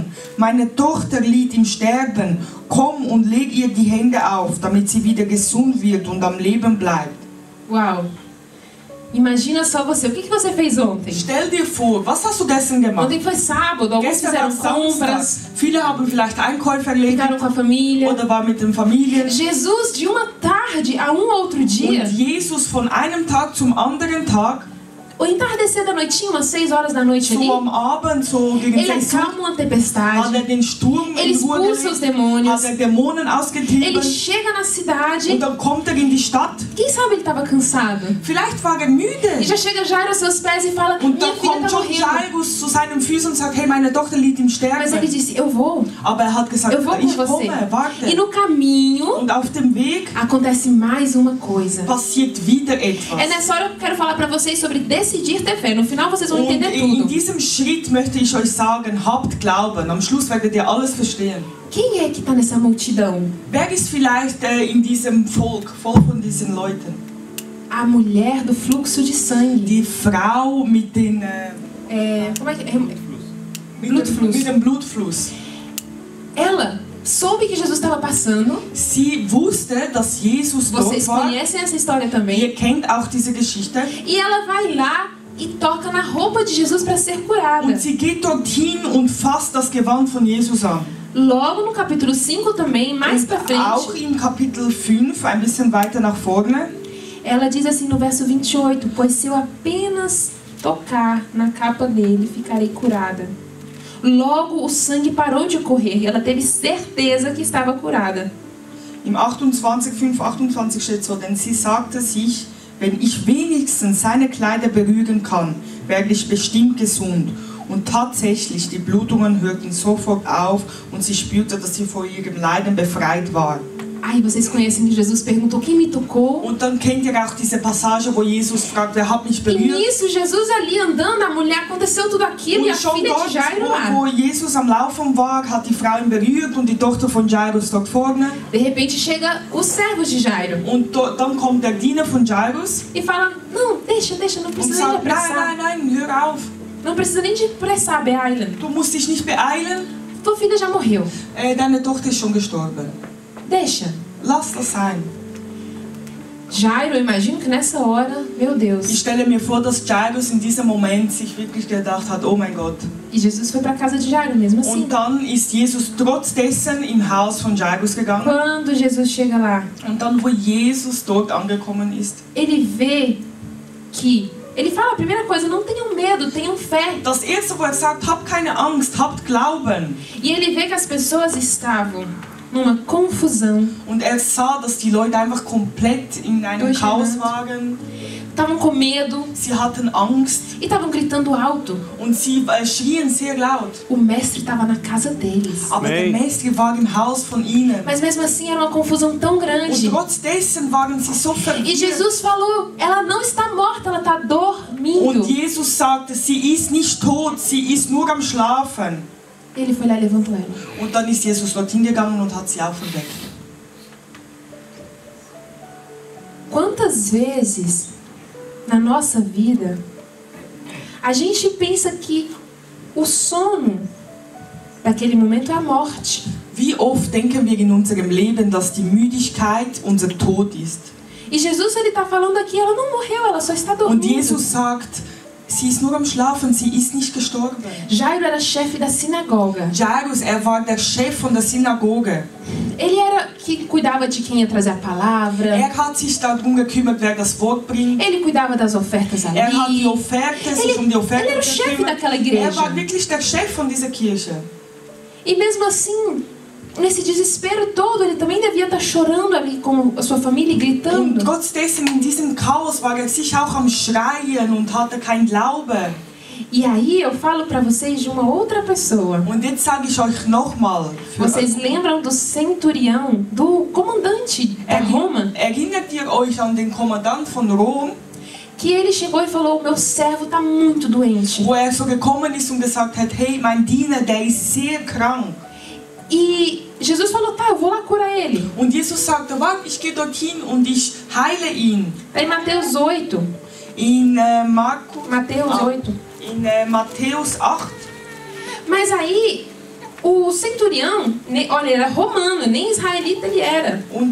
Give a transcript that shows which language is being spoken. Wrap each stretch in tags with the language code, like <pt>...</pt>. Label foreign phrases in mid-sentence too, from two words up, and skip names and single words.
<de>Meine Tochter liegt im Sterben. Komm und leg ihr die Hände auf, damit sie wieder gesund wird und am Leben bleibt.</de> <pt>Uau! Imagina só você, o que você fez ontem?</pt> <de>Stell dir vor, was hast du gestern gemacht?</de> <pt>Ontem foi sábado, alguns</pt> <de>Gestern war</de> <pt>fizeram</pt> <de>Samstag.</de> <pt>compras,</pt> <de>Viele haben vielleicht Einkäufe erledigt</de> <pt>ficaram com a família.</pt> <de>oder waren mit den Familien.</de> <pt>Jesus, de uma tarde a um outro dia,</pt> <de>Und Jesus von einem Tag zum anderen Tag,</de> <pt>o entardecer da noitinha, umas 6 horas da noite ali,</pt> <de>so am Abend, so gegen</de> <pt>ele</pt> <de>6 Uhr,</de> <pt>acalma uma</pt> <de>hat</de> <pt>tempestade,</pt> <de>den Sturm</de> <pt>ele</pt> <de>in Ruhe</de> <pt>expulsa os</pt> <de>gelegt,</de> <pt>demônios,</pt> <de>hat Dämonen</de> <pt>ele</pt> <de>ausgetrieben</de> <pt>chega na cidade,</pt> <de>und dann kommt in die Stadt.</de> <pt>quem sabe ele estava cansado.</pt> <de>Vielleicht war</de> <pt>E</pt> <de>müde.</de> <pt>já chega Jairo aos seus pés e fala,</pt> <de>Und</de> <pt>minha</pt> <de>dann</de> <pt>filha</pt> <de>kommt</de> <pt>está</pt> <de>schon</de> <pt>morrendo.</pt> <de>Jairus zu seinen Füßen und sagt, hey, meine Tochter liegt im</de> <pt>Mas ele</pt> <de>Sterben.</de> <pt>disse, eu vou</pt> <de>Aber hat gesagt,</de> <pt>com</pt> <de>ich</de> <pt>você.</pt> <de>komme,</de> <pt>E</pt> <de>warte.</de> <pt>no caminho</pt> <de>Und auf dem Weg</de> <pt>acontece mais uma coisa.</pt> <de>passiert wieder etwas.</de> <pt>É nessa hora que eu quero falar para vocês sobre decidir ter fé. No final vocês vão</pt> <de>Und</de> <pt>entender</pt> <de>in</de> <pt>tudo.</pt> <de>diesem Schritt möchte ich euch sagen, habt Glauben. Am Schluss werdet ihr alles verstehen.</de> <pt>Quem é que está nessa multidão?</pt> <de>Wer ist vielleicht in diesem Volk, voll von diesen Leuten?</de> <pt>A mulher do fluxo de sangue.</pt> <de>Die Frau mit den</de> <pt>Como é que</pt> <de>mit Blutfluss. Mit dem Blutfluss.</de> <pt>Ela soube que Jesus estava passando.</pt> <de>Sie wusste, dass Jesus</de> <pt>Vocês</pt> <de>dort war.</de> <pt>conhecem essa história também.</pt> <de>Ihr kennt auch diese Geschichte.</de> <pt>E ela vai lá e toca na roupa de Jesus para ser curada.</pt> <de>Und sie geht dorthin und fasst das Gewand von Jesus an.</de> <pt>Logo no capítulo 5 também, mais para</pt> <de>Und auch</de> <pt>frente,</pt> <de>im Kapitel 5, ein bisschen weiter nach vorne,</de> <pt>ela diz assim no verso 28, pois se eu apenas tocar na capa dele, ficarei curada. Logo o sangue parou de correr e ela teve certeza que estava curada.</pt> <de>im 28, 5, 28 steht so, denn sie sagte sich, wenn ich wenigstens seine Kleider berühren kann, werde ich bestimmt gesund. Und tatsächlich, die Blutungen hörten sofort auf und sie spürte, dass sie vor ihrem Leiden befreit war.</de> <pt>Ai, vocês conhecem que Jesus perguntou quem me tocou?</pt> <de>Und dann kennt ihr auch diese Passage, wo Jesus fragt, wer hat mich</de> <pt>E</pt> <de>berührt?</de> <pt>nisso, Jesus ali andando, a mulher, aconteceu tudo aquilo e a</pt> <de>Und schon</de> <pt>filha de</pt> <de>dort,</de> <pt>Jairo lá.</pt> <de>wo Jesus am Laufen war, hat die Frau ihn berührt und die Tochter von Jairus dort vorne.</de> <pt>De repente chega os servos de Jairo</pt> <de>Und dann kommt der Diener von Jairus</de> <pt>e fala, não, deixa, não</pt> <de>und</de> <pt>precisa nem de</pt> <de>sagt, nein,</de> <pt>apressar.</pt> <de>nein, nein, hör auf.</de> <pt>Não precisa nem de apressar,</pt> <de>Beailan. Du musst dich nicht beeilen,</de> <pt>Tua filha já morreu.</pt> <de>deine Tochter ist schon gestorben.</de> <pt>Deixa.</pt> <de>Lass das sein.</de> <pt>Jairo, eu imagino que nessa hora, meu</pt> <de>Ich</de> <pt>Deus.</pt> <de>stelle mir vor, dass Jairus in diesem Moment sich wirklich gedacht hat, oh mein Gott.</de> <pt>E Jesus foi para casa de Jairo mesmo assim.</pt> <de>Und dann ist Jesus trotz dessen im Haus von Jairus gegangen.</de> <pt>Quando Jesus chega lá,</pt> <de>Und dann, wo Jesus dort angekommen ist,</de> <pt>ele vê que... Ele fala a primeira coisa, não tenham medo, tenham fé.</pt> <de>das erste, wo sagt, habt keine Angst, habt Glauben.</de> <pt>E ele vê que as pessoas estavam numa confusão,</pt> <de>Und sah, dass die Leute einfach komplett in einem Chaos waren.</de> <pt>estavam com medo</pt> <de>Sie hatten Angst</de> <pt>e estavam gritando alto.</pt> <de>und sie schrien sehr laut.</de> <pt>O mestre estava na casa deles.</pt> <de>Aber der Meister war im Haus von ihnen.</de> <pt>Mas mesmo assim era uma confusão tão</pt> <de>Und</de> <pt>grande.</pt> <de>trotz dessen waren sie so</de> <pt>E</pt> <de>verwirrt.</de> <pt>Jesus falou, ela não está morta, ela está dormindo.</pt> <de>Und Jesus sagte, sie ist nicht tot, sie ist nur am Schlafen.</de> <pt>Ele foi lá e levantou ela.</pt> <de>Und dann ist Jesus dorthin gegangen und hat sie auferweckt.</de> <pt>Quantas vezes na nossa vida a gente pensa que o sono daquele momento é a morte.</pt> <de>Wie oft denken wir in unserem Leben, dass die Müdigkeit unser Tod ist?</de> <pt>E Jesus, ele está falando aqui, ela não morreu, ela só está</pt> <de>Und</de> <pt>dormindo.</pt> <de>Jesus sagt, sie ist nur am Schlafen, sie ist nicht gestorben.</de> <pt>Jairo era chefe da sinagoga.</pt> <de>Jairus, war der Chef von der Synagoge.</de> <pt>Ele era que cuidava de quem ia trazer a palavra.</pt> <de>Hat sich darum gekümmert, wer das Wort bringt.</de> <pt>Ele cuidava das ofertas ali.</pt> <de>Hat die Offerte, sich um die Offerte</de> <pt>ele era o chefe</pt> <de>gekümmert.</de> <pt>daquela igreja.</pt> <de>War wirklich der Chef von dieser Kirche.</de> <pt>E mesmo assim, nesse desespero todo, ele também devia estar chorando ali com a sua família e</pt> <de>Und</de> <pt>gritando.</pt> <de>trotz dessen, in diesem Chaos, war sicher auch am Schreien und hatte kein Glaube.</de> <pt>E aí eu falo para vocês de uma outra pessoa.</pt> <de>Und jetzt sage ich euch nochmal.</de> <pt>Vocês lembram do centurião, do comandante da Roma?</pt> <de>Erinnert ihr euch an den Kommandant von Rom?</de> <pt>Que ele chegou e falou, meu servo está muito doente.</pt> <de>Wo so gekommen ist und gesagt hat, hey, mein Diener, der ist sehr krank.</de> <pt>E Jesus falou, tá, eu vou lá curar ele.</pt> <de>Und Jesus sagte, warte, ich gehe dorthin und ich heile ihn.</de> <pt>Em Mateus 8.</pt> <de>In</de> <pt>Mateus 8.</pt> <de>In Matthäus 8.</de> <pt>Mas aí, o centurião, olha, ele era romano, nem israelita ele era.</pt>